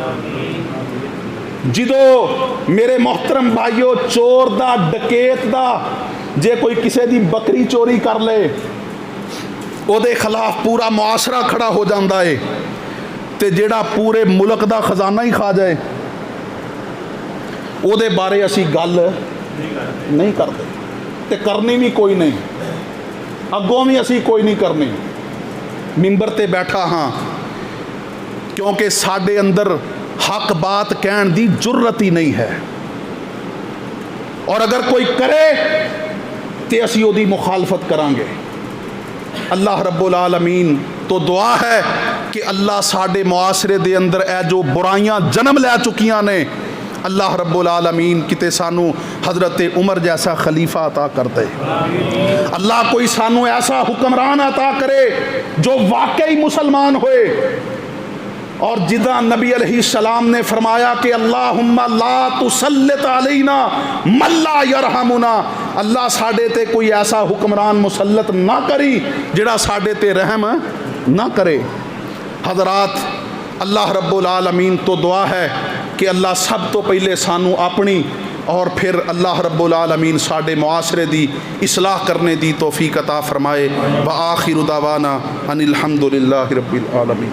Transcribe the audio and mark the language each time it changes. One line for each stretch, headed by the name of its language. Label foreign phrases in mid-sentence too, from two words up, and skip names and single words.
Punjabi: ਜਿੱਦੋਂ ਮੇਰੇ ਮੋਹਤਰਮ ਭਾਈਓ ਚੋਰ ਦਾ, ਡਕੈਤ ਦਾ, ਜੇ ਕੋਈ ਕਿਸੀ ਦੀ ਬੱਕਰੀ ਚੋਰੀ ਕਰ ਲੇ ਉਹਦੇ ਖ਼ਿਲਾਫ਼ ਪੂਰਾ ਮੁਆਸ਼ਰਾ ਖੜਾ ਹੋ ਜਾਤਾ ਹੈ, ਤੋ ਜੇੜਾ ਪੂਰੇ ਮੁਲਕ ਦਾ ਖ਼ਜ਼ਾਨਾ ਹੀ ਖਾ ਜਾਏ ਉਹਦੇ ਬਾਰੇ ਅਸੀ ਗੱਲ ਨਹੀਂ ਕਰਤੇ, ਤੇ ਕਰਨੀ ਭੀ ਕੋਈ ਨਹੀਂ, ਅੱਗੋਂ ਭੀ ਅਸੀ ਕੋਈ ਨਹੀਂ ਕਰਨੀ। ਮਿੰਬਰ ਤੇ ਬੈਠਾ ਹਾਂ ਕਿਉਂਕਿ ਸਾਡੇ ਅੰਦਰ ਹੱਕ ਬਾਤ ਕਹਿਣ ਦੀ ਜੁਰਅਤ ਹੀ ਨਹੀਂ ਹੈ, ਔਰ ਅਗਰ ਕੋਈ ਕਰੇ ਤੋ ਅਸੀ ਉਹਦੀ ਮੁਖ਼ਾਲਫ਼ਤ ਕਰਾਂਗੇ। ਅੱਲਾਹ ਰੱਬੁਲ ਆਲਮੀਨ ਤੋ ਦੁਆ ਹੈ ਕਿ ਅੱਲਾਹ ਸਾਡੇ ਮੁਆਸ਼ਰੇ ਦੇ ਅੰਦਰ ਏ ਜੋ ਬੁਰਾਈਆਂ ਜਨਮ ਲੈ ਚੁਕੀਆਂ ਨੇ, ਅੱਲਾਹ ਰੱਬੁਲ ਆਲਮੀਨ ਕਿਤੇ ਸਾਨੂੰ ਹਜ਼ਰਤ ਉਮਰ ਜੈਸਾ ਖ਼ਲੀਫ਼ਾ ਅਤਾ ਕਰ ਦੇ। ਅੱਲਾਹ ਕੋਈ ਸਾਨੂੰ ਐਸਾ ਹੁਕਮਰਾਨ ਅਤਾ ਕਰੇ ਜੋ ਵਾਕਈ ਮੁਸਲਮਾਨ ਹੋਏ, ਔਰ ਜਿੱਦਾ ਨਬੀ ਅਲੈਹਿੱਸਲਾਮ ਨੇ ਫ਼ਰਮਾਇਆ ਕਿ
Arabic: اللهم لا تسلط علينا من لا يرحمنا,
Punjabi: ਅੱਲਾਹ ਸਾਡੇ ਤੇ ਕੋਈ ਐਸਾ ਹੁਕਮਰਾਨ ਮੁਸੱਲਤ ਨਾ ਕਰੀ ਜਿਹੜਾ ਸਾਡੇ ਤੇ ਰਹਿਮ ਨਾ ਕਰੇ। ਹਜ਼ਰਾਤ, ਅੱਲਾਹ ਰੱਬੁਲ ਆਲਮੀਨ ਤੋ ਦੁਆ ਹੈ ਕਿ ਅੱਲਾਹ ਸਭ ਤੋ ਪਹਿਲੇ ਸਾਨੂੰ ਅਪਣੀ ਔਰ ਫਿਰ ਅੱਲਾਹ ਰੱਬੁਲ ਆਲਮੀਨ ਸਾਡੇ ਮੁਆਸ਼ਰੇ ਦੀ ਇਸਲਾਹ ਕਰਨੇ ਦੀ ਤੌਫ਼ੀਕ਼ ਅਤਾ ਫ਼ਰਮਾਏ।
Arabic: وآخر دعوانا أن الحمد لله رب العالمين.